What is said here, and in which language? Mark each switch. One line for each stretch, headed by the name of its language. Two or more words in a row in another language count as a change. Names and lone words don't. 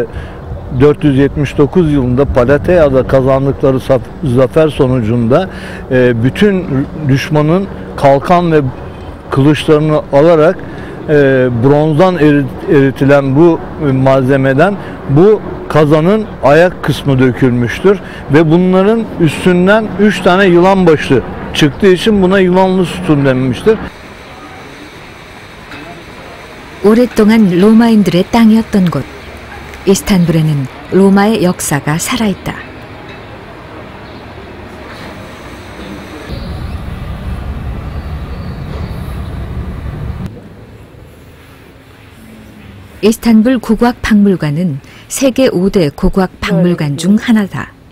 Turkish: 479 yılında Palateya'da kazandıkları zafer sonucunda bütün düşmanın kalkan ve kılıçlarını alarak bronzdan eritilen bu malzemeden bu kazanın ayak kısmı dökülmüştür ve bunların üstünden 3 tane yılan başı çıktığı için buna yılanlı sütun denmiştir.
Korean: 오랫동안 로마인들의 땅이었던 곳, 이스탄불에는 로마의 역사가 살아있다. 이스탄불 고고학 박물관은 세계 5대 고고학 박물관 중 하나다.